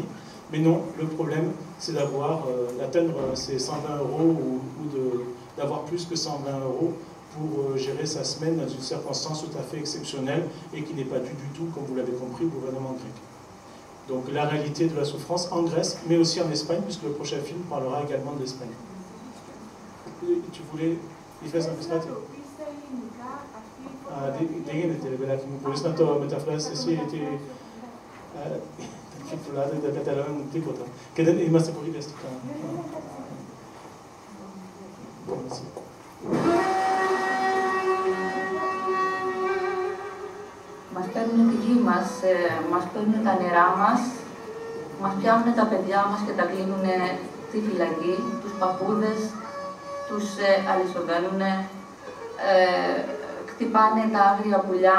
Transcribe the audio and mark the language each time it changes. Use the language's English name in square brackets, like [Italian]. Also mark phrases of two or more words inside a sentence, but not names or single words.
[French] Mais non, le problème, c'est d'atteindre ces 120 € ou d'avoir plus que 120 € pour gérer sa semaine dans une circonstance tout à fait exceptionnelle et qui n'est pas due du tout, comme vous l'avez compris, au gouvernement grec. Donc la réalité de la souffrance en Grèce, mais aussi en Espagne, puisque le prochain film parlera également de l'Espagne. Tu voulais... Il fait ça un peu. [Greek] Δεν γίνεται, παιδάκι μου, μπορείς να το μεταφράσεις εσύ, γιατί δεν καταλαβαίνουμε τίποτα. Και δεν είμαστε πολύ βιαστικά. Μας παίρνουν τη γη μας, μας παίρνουν τα νερά μας, μας πιάνουν τα παιδιά μας και τα κλείνουν στη φυλακή, τους παππούδες, τους αλυσοδένουν, χτυπάνε τα άγρια πουλιά.